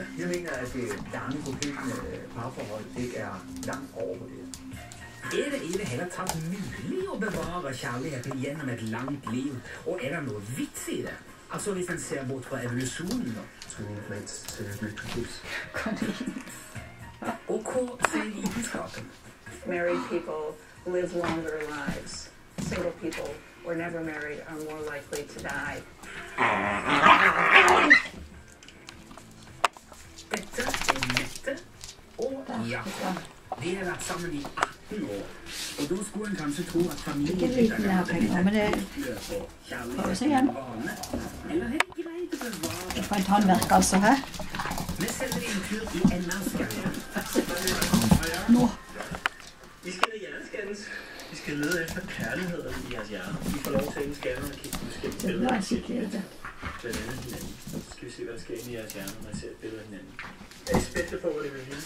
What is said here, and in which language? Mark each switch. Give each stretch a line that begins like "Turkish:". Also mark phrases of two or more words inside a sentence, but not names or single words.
Danish: Jeg mener, at det lange, forpligtende parforhold ikke er langt overvurderet.
Norwegian: Er det i det hele tatt mulig å bevare kjærligheten gjennom et langt liv? Og er det noe vits i det? Altså hvis en ser bort fra evolusjonen da. Og hva sier vitenskapen?
English: Married people live longer lives. Single people or never married are more likely to die.
Norwegian: Dette er Mette og Jakob. De har vært sammen i 18 år. Og da skulle en kanskje tro at familien Ikke liten jeg har penger, men det får vi se igjen. Eller helt greit å bevare. Det får en tannverk altså, hæ? Vi sender en tur i NR-skanningen. Nå. Vi skal hjerneskannes.
Danish: Vi skal lede efter kærligheden i jeres hjerne. Vi får lov til at ind i skanneren og kigge på forskellige
Norwegian: Det
Danish: billeder.
Norwegian: var skikkelig det.
Danish: Blandt andet hinanden. Så skal vi se, hvad der sker inde i jeres hjerne, når I ser et billede af hinanden. Er I spændte på, hvad det vil vise?